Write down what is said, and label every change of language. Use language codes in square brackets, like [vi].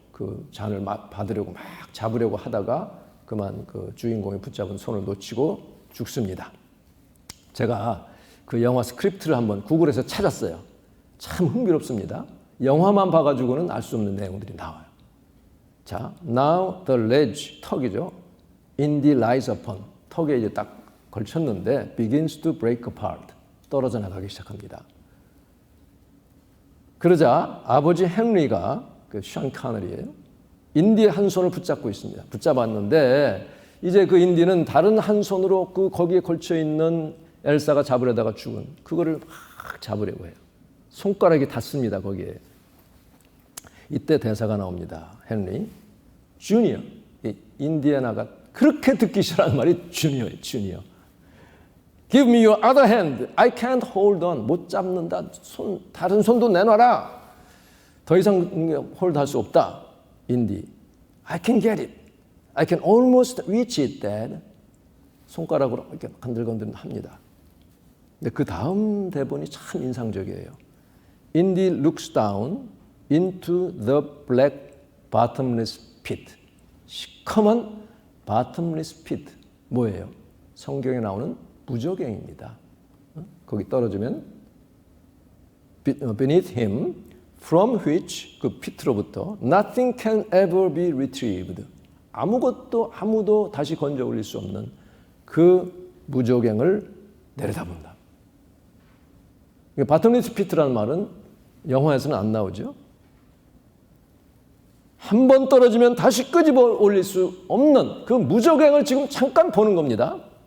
[ko] 그 잔을 받으려고 막 잡으려고 하다가 그만 그 주인공이 붙잡은 손을 놓치고 죽습니다. 제가 그 영화 스크립트를 한번 구글에서 찾았어요. 참 흥미롭습니다. 영화만 봐가지고는 알 수 없는 내용들이 나와요. [en] 자, now the ledge, [ko] 턱이죠. [en] Indy lies upon, [ko] 턱에 이제 딱 걸쳤는데 [en] begins to break apart, [ko] 떨어져 나가기 시작합니다. 그러자 아버지 헨리가 그 션 카너리예요. 인디의 한 손을 붙잡고 있습니다. 붙잡았는데 이제 그 인디는 다른 한 손으로 그 거기에 걸쳐 있는 엘사가 잡으려다가 죽은 그거를 막 잡으려고 해요. 손가락이 닿습니다. 거기에. 이때 대사가 나옵니다. 헨리, 주니어. 인디애나가 그렇게 듣기 싫어하는 말이 주니어예요. 주니어. [en] Give me your other hand. I can't hold on. [ko] 못 잡는다. 다른 손도 내놔라. 더 이상 홀드할 수 없다. 인디. [en] I can get it. I can almost reach it, Dad. [ko] 손가락으로 이렇게 건들건들 합니다. 근데 그 다음 대본이 참 인상적이에요. [en] Indy looks down into the black bottomless pit. [ko] 시커먼 [en] bottomless pit. [ko] 뭐예요? 성경에 나오는 무저갱입니다. 거기 떨어지면 [en] beneath him, from which, 그 pit로부터 nothing can ever be retrieved. [ko] 아무도 다시 건져 올릴 수 없는 그 무저갱을 내려다본다. 바텀리스 피트라는 말은 영화에서는 안 나오죠. 한 번 떨어지면 다시 끄집어 올릴 수 없는 그 무저갱을 지금 잠깐 보는 겁니다.